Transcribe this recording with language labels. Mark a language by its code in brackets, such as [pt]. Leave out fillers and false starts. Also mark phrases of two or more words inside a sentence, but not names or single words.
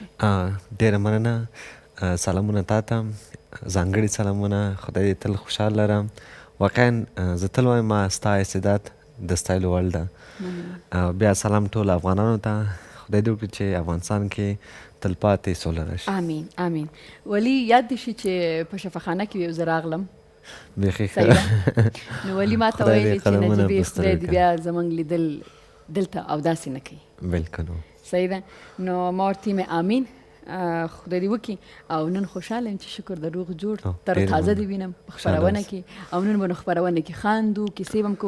[ps] ډېره مننه. سلامونه تا ته، ځانګړي سلامونه. خدای دې تل خوشحال لرم. واقعا زه تل وایم ستا استعداد د ستایلو وړ ده. بیا سلام ټول افغانانو ته. خدای دې وکړي چې افغانستان کې تلپاتې سوله راشي. آمین آمین. ولی یاد دې شي چې په شفاخانه کې یو زه راغلم، بیخي ښه. نو ولی ما ته ویلې چې نجیبې خدای دې بیا زموږ لیدل دلته اوداسې نه کوي. بلکل. صحیح ده. نو ما ورته یم آمین، خدای دې وکړي. او نن خوشحاله یم چې شکر د روغ جوړ تر تازه دې وینم په خپرونه کې، او نن به نو خپرونه کې خاندو، کیسې به هم کوو.